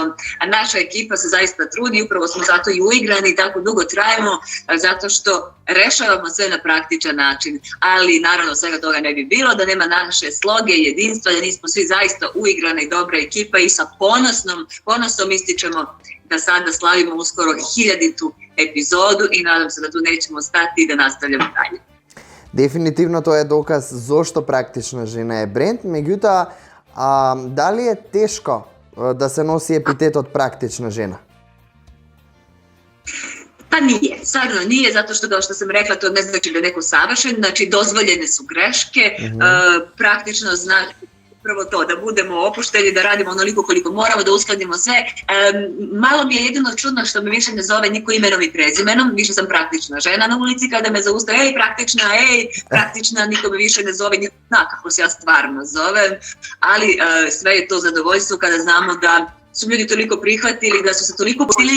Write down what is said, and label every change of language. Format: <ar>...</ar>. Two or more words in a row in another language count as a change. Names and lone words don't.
<sr>A naša ekipa se zaista trudi, upravo smo zato i uigrani, tako dugo trajemo, zato što rešavamo sve na praktičan način. Ali naravno svega toga ne bi bilo da nema naše sloge i jedinstva, da nismo svi zaista uigrana i dobra ekipa i sa ponosom ističemo da sada slavimo uskoro 1000-tu epizodu i nadam se da tu nećemo stati i da nastavljamo dalje.</sr> <mk>Дефинитивно тоа е доказ зошто практична жена е бренд, меѓутоа дали е тешко да се носи епитетот практична жена?</mk> <sr>Pa nije, stvarno nije, zato što kao što sam rekla, to ne znači da je neko savršen, znači dozvoljene su greške, praktično znači upravo to, da budemo opušteni, da radimo onoliko koliko moramo, da uskladimo sve. Malo mi je jedino čudno što me više ne zove niko imenom i prezimenom, više sam praktična žena na ulici kada me zaustave, praktična, niko me više ne zove, niko zna kako se ja stvarno zovem, ali sve je to zadovoljstvo kada znamo da su ljudi toliko prihvatili, da su se toliko postili.</sr>